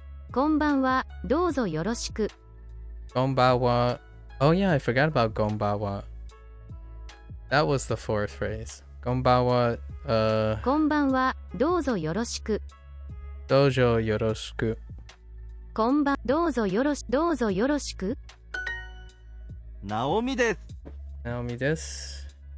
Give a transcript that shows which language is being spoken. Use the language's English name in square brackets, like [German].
[Japanese] こんばんは、どうぞよろしく。 Gonbawa. [English] Oh yeah, I forgot about Gonbawa. That was the fourth phrase. [Japanese] Gonbawa, こんばんは、どうぞよろしく。 dojo yoroshiku. こんばん、どうぞよろしく。ナオミです。 Naomi desu.